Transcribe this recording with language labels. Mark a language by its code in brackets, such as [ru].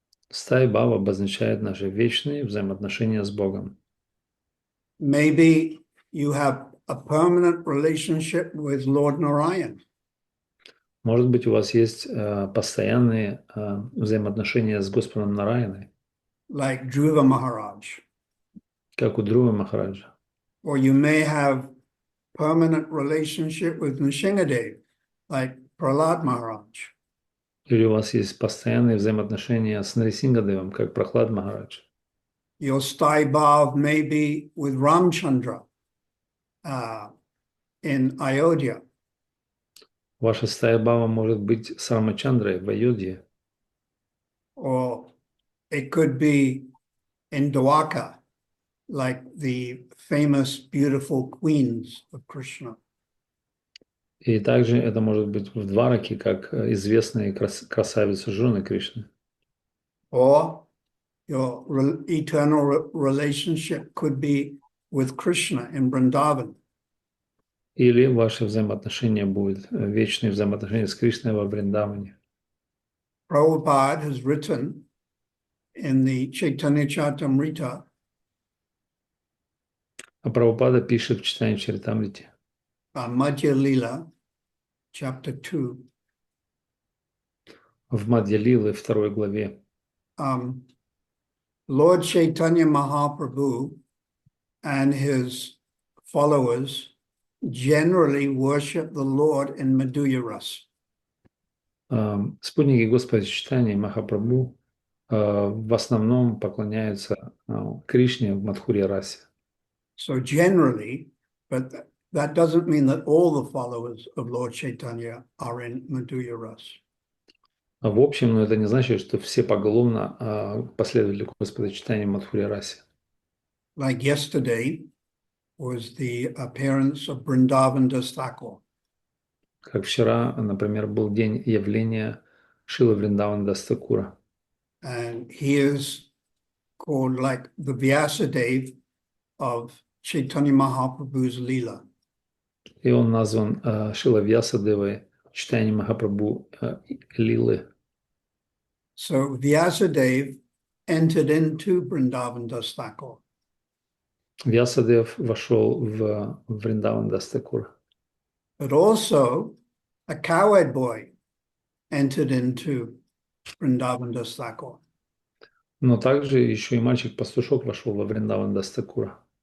[ru] Стая бава обозначает наши вечные взаимоотношения с Богом. [en] Maybe you have a permanent relationship with Lord Narayan. [ru] Может быть, у вас есть постоянные взаимоотношения с Господом Нараяной, [en] Like Dhruva Maharaj. [ru] как у Друва Махараджа. [en] Or you may have permanent relationship with Nrsingadev, like Prahlad Maharaj. [ru] Или у вас есть постоянные взаимоотношения с Нарисингадевом, как Прохлад Махарадж? [en] Your sthai bhav may be with Ramchandra in Ayodhya. [ru] Ваша стая бава может быть с Рамачандрой в Айодхе, [en] Or it could be in Dwaka, like the famous beautiful queens of Krishna. [ru] и также это может быть в Двараке, как известные красавицы жены Кришны. [en] Or your eternal relationship could be with Krishna in Vrindavan. [ru] Или ваши взаимоотношения будут, вечные взаимоотношения с Кришной во Вриндаване. [en] Prabhupada has written in the Chaitanya Charitamrita [ru] А Прабхупада пишет в читании Чаритамрите, [en] Madhya Lila, chapter 2. [ru] в Мадья Лилы, 2 главе. [en] Lord Chaitanya Mahaprabhu and his followers generally worship the Lord in Madhurya Ras. [ru] Спутники Господа Чайтаньи Махапрабху в основном поклоняются Кришне в Мадхурья Расе. [en] So generally, but that doesn't mean that all the followers of Lord Chaitanya are in Madhurya Ras. [ru] В общем, но это не значит, что все поголовно последователи Господа Чайтаньи в Мадхурья Расе. [en] Like yesterday was the appearance of Vrindavan Das Thakur. [ru] Как вчера, например, был день явления Шилы Вриндавана Дас Такура. [en] And he is called like the Vyasadeva of Chaitanya Mahaprabhu's Leela. [ru] И он назван Шила Вьясадевой Чайтаньи Махапрабху Лилы. [en] So Vyasadeva entered into Vrindavan Das Thakur. [ru] Вьясадев вошел в Вриндаван Дас Такура. [en] But also a cowherd boy entered into Vrindavan Das Thakur. [ru] Но также еще и мальчик-пастушок вошел во Вриндаван Дас Такура.